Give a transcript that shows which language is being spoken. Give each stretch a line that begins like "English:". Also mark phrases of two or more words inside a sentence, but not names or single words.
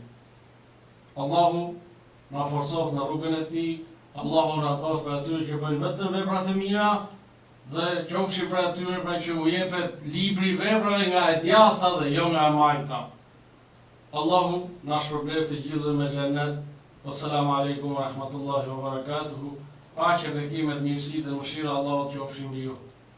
Albanian: Allahu na forcoft në rrugën e tij, Allahu na bëf për atyre që bëjnë vetëm veprat e mira dhe qofshim për atyre pra që u jepet libri veprave nga e djathta dhe jo nga e majta. Allahu na shpërbleft të gjithë me xhenet.
Arabic: السلام عليكم ورحمة الله وبركاته.
Albanian: Paqe, bekimet, mirësitë dhe mëshira Allahut qofshin mbi ju.